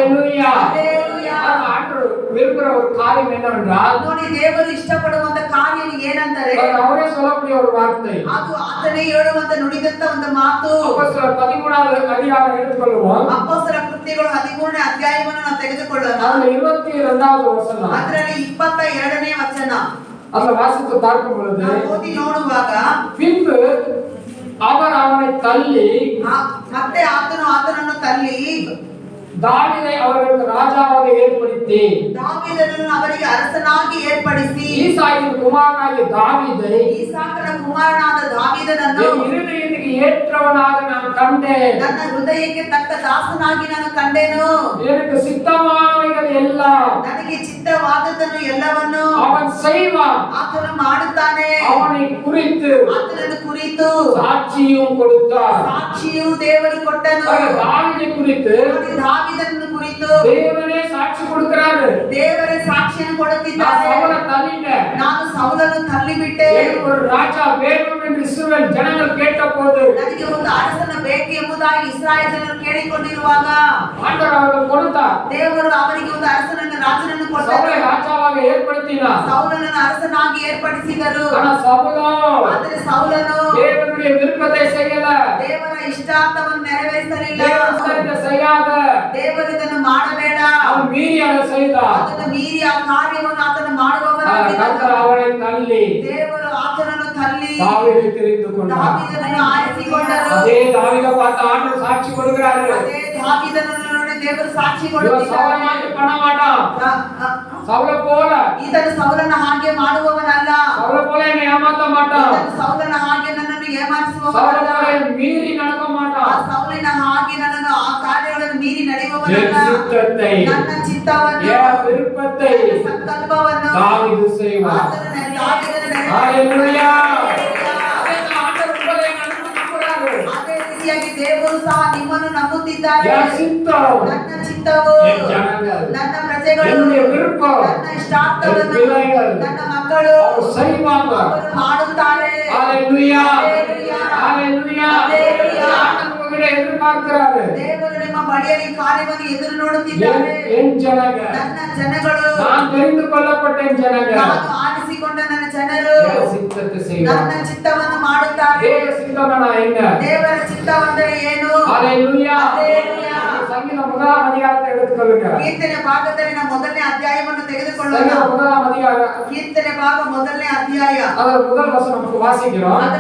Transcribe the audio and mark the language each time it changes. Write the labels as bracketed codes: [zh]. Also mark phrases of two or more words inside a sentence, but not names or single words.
[kn] ನೋಡಿ, ದೇವರು ಇಷ್ಟಪಡುವಂತ ಕಾರ್ಯ ಏನಂದರೆ ಅದು ಆತನೇ ಹೇಳುವಂತ ನುಡಿದಂತ ಒಂದು ಮಾತು. ಅಪೊಸ್ತಲರ ಕೃತ್ಯಗಳು 13ನೇ ಅಧ್ಯಾಯವನ್ನು ನಾವು ತೆಗೆದುಕೊಳ್ಳೋಣ. ಅದರಲ್ಲಿ 22ನೇ ವಚನ ಓದಿ ನೋಡುವಾಗ, [ta] பின்பு அவர் அவனை தள்ளி [kn] ಮತ್ತೆ ಆತನನ್ನು ತಳ್ಳಿ [ta] தாவீதை அவர்களுக்கு ராஜாவாக ஏற்படுத்தி [kn] தாவீದನನ್ನು ಅವರಿಗೆ ಅರಸನಾಗಿ ಏರ್ಪಡಿಸಿ [ta] ஈசாயின் குமாரனாகிய தாவீதை [kn] ಈಸಾಕನ ಕುಮಾರನಾದ ದಾವೀದನನ್ನು [ta] இருதயத்துக்கு ஏற்றவனாக நான் கண்டேன். [kn] ನನ್ನ ಹೃದಯಕ್ಕೆ ತಕ್ಕ ದಾಸನಾಗಿ ನಾನು ಕಂಡೆನು. [ta] எனக்கு சித்தமானவைகள் எல்லாம் [kn] ನನಗೆ ಚಿತ್ತವಾದದ್ದನ್ನು ಎಲ್ಲವನ್ನು [ta] அவன் செய்வான். [kn] ಆತನು ಮಾಡುತ್ತಾನೆ. [ta] அவனை குறித்து [kn] ಆತನನ್ನು ಕುರಿತು [ta] சாட்சியும் கொடுத்தார். [kn] ಸಾಕ್ಷಿಯು ದೇವರು ಕೊಟ್ಟನು. [ta] தாவீதை குறித்து [kn] ದಾವೀದನನ್ನು ಕುರಿತು [ta] தேவனே சாட்சி கொடுக்கிறாரு. [kn] ದೇವರೇ ಸಾಕ್ಷಿಯನ್ನು ಕೊಡುತ್ತಿದ್ದಾರೆ. ನಾನು ಸೌಲನ್ನು ತಳ್ಳಿಬಿಟ್ಟೆ. [ta] ஒரு ராஜா வேண்டும் என்று இஸ்ரவேல் ஜனங்கள் கேட்டபோது [kn] ನನಗೆ ಒಂದು ಅರಸನ ಬೇಕು ಎಂಬುದಾಗಿ ಇಸ್ರಾಯೇಲ್ ಜನರು ಕೇಳಿಕೊಂಡಿರುವಾಗ [ta] ஆண்டவர் அவர்களுக்கு கொடுத்தார். [kn] ದೇವರು ಅವರಿಗೆ ಒಂದು ಅರಸನನ್ನು ರಾಜನನ್ನು ಕೊಟ್ಟರು. [ta] சவுலை ராஜாவாக ஏற்படுத்தினார். [kn] ಸೌಲನನ್ನು ಅರಸನಾಗಿ ಏರ್ಪಡಿಸಿದರು. ಆದರೆ ಸೌಲನು [ta] தேவனுடைய விருப்பத்தை செய்யல. [kn] ದೇವರ ಇಷ್ಟಾರ್ಥವನ್ನು ನೆರವೇರಿಸಲಿಲ್ಲ. ದೇವರು ಇದನ್ನು ಮಾಡಬೇಡ, ಅವನು ಮೀರಿ ಅದನ್ನು செய்தார். ಅದನ್ನು ಮೀರಿ ಆ ಕಾರ್ಯವನ್ನು ಆತನು ಮಾಡುವವನಾಗಿದ್ದನು. ದೇವರು ಆತನನ್ನು ತಳ್ಳಿ [ta] தாவீதை தெரிந்துಕೊಂಡರು. [kn] ದಾವೀದನನ್ನು ಆರಿಸಿಕೊಂಡರು. [ta] அதே தாவீதை பார்த்து ஆண்டவர் சாட்சி கொடுக்கிறாரு. [kn] ಅದೇ ದಾವೀದನನ್ನು ನೋಡಿ ದೇವರು ಸಾಕ್ಷಿ ಕೊಡುತ್ತಿದ್ದಾರೆ. [ta] பண்ண மாட்டான். சவுலை போல [kn] ಈತನು ಸೌಲನ ಹಾಗೆ ಮಾಡುವವನಲ್ಲ. [ta] சவுலை போல என்னை ஏமாத்த மாட்டான். [kn] ಈತನು ಸೌಲನ ಹಾಗೆ ನನ್ನನ್ನು ಏಮಾರಿಸುವವನಲ್ಲ. [ta] சவுலை போல மீறி நடக்க மாட்டான். [kn] ಸೌಲಿನ ಹಾಗೆ ನನ್ನನ್ನು ಆ ಕಾರ್ಯಗಳನ್ನು ಮೀರಿ ನಡೆಯುವವನಲ್ಲ. ನನ್ನ ಚಿತ್ತವನ್ನು, [ta] ವಿರುಪத்தை, [kn] ಸಂಕಲ್ಪವನ್ನು [ta] தாவீது செய்வார். [kn] ಹಲ್ಲೆಲೂಯಾ. ಅದೇ ರೀತಿಯಾಗಿ ದೇವರು ಸಹ ನಿಮ್ಮನ್ನು ನಂಬುತ್ತಿದ್ದಾರೆ. ನನ್ನ ಚಿತ್ತವು, ನನ್ನ ಪ್ರಜೆಗಳು, ನನ್ನ ಇಷ್ಟಾರ್ಥವನ್ನು ನನ್ನ ಮಕ್ಕಳು ಅವರು ಮಾಡುತ್ತಾರೆ. ಹಲ್ಲೆಲೂಯಾ. ಹಲ್ಲೆಲೂಯಾ. எதிர்பார்க்கிறாரு. ದೇವರು ನಿಮ್ಮ ಬಳಿಯಲ್ಲಿ ಕಾರ್ಯವನ್ನು ಎದುರು ನೋಡುತ್ತಿದ್ದಾರೆ. [ta] என் ಜನಗ, [kn] ನನ್ನ ಜನಗಳು, [ta] நான் தெரிந்து கொள்ளப்பட்ட ಜನಗ, [kn] ನಾನು ಆರಿಸಿಕೊಂಡ ನನ್ನ ಜನರು [ta] சித்தத்தை செய்வார். [kn] ನನ್ನ ಚಿತ್ತವನ್ನು ಮಾಡುತ್ತಾರೆ. ದೇವರ ಚಿತ್ತವನ್ನ என்ன? ದೇವರ ಚಿತ್ತವೆಂದರೆ ಏನು? ಹಲ್ಲೆಲೂಯಾ. ಹಲ್ಲೆಲೂಯಾ. [ta] ಸಂಗೀತ முதலாம் அதிகாரத்தை எடுத்துக்கொள்ளுங்க. [kn] ಕೀರ್ತನೆ ಭಾಗದಲ್ಲಿ ನಾವು ಮೊದಲನೇ ಅಧ್ಯಾಯವನ್ನು ತೆಗೆದುಕೊಳ್ಳೋಣ. [ta] ಸಂಗೀತ முதலாம் அதிகாரம், [kn] ಕೀರ್ತನೆ ಭಾಗ ಮೊದಲನೇ ಅಧ್ಯಾಯ, [ta] ಅದರ முதல் வசனம் நமக்கு வாசிக்கிறோம்.